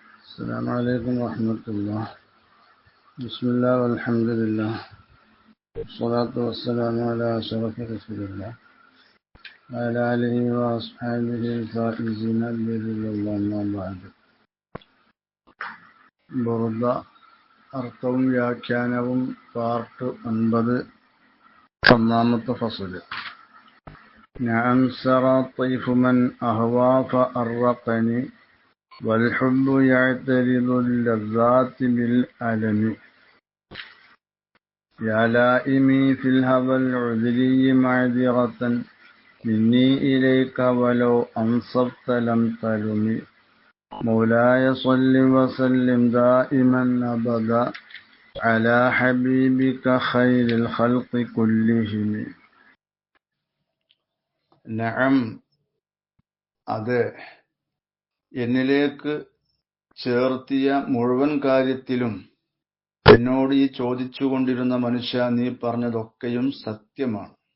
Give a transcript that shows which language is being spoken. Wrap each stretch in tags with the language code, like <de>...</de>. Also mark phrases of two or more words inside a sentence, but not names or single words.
<ar>السلام عليكم ورحمة الله. بسم الله والحمد لله والصلاة والسلام على أشرف رسول الله وعلى آله وأصحابه الفائزين برضا الله. أما بعد.</ar> <ml>ബുർദ അർത്ഥവും വ്യാഖ്യാനവും പാർട്ട് 9 ഒന്നാമത്തെ ഫസ്ൽ.</ml> <ar>نعم سرى طيف من أهوى فأرقني والحب يعترض اللذات بالألم يا لائمي في الهوى العذري معذرة مني إليك ولو أنصفت لم تلم مولاي صل وسلم دائما أبدا على حبيبك خير الخلق كلهم.</ar> <ml>നഅം, അതെ, എന്നിലേക്ക് ചേർത്തിയ മുഴുവൻ കാര്യത്തിലും എന്നോട് ഈ ചോദിച്ചുകൊണ്ടിരുന്ന മനുഷ്യ, നീ പറഞ്ഞതൊക്കെയും സത്യമാണ്.</ml>